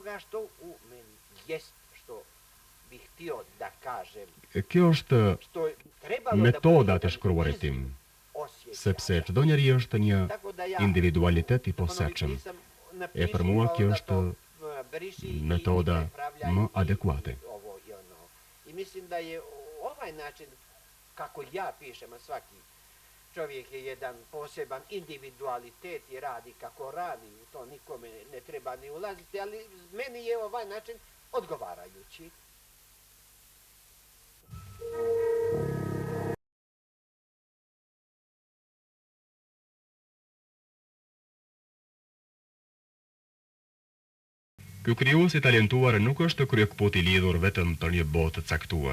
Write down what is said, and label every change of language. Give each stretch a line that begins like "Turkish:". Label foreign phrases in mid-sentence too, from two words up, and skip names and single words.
Albanian: Kjo është metoda të shkruarit tim, sepse çdo njeri është një individualitet i posaçëm. E për mua kjo është metoda më adekuate.
Serbian: I mislim da je ovaj način, kako ja pišem, a svaki čovjek je jedan poseban individualitet i radi kako radi, u to nikome ne treba ni ulaziti, ali meni je ovaj način odgovarajući.
Albanian: Ky krijues i talentuar nuk është kryekput i lidhur vetëm për një botë të caktuar.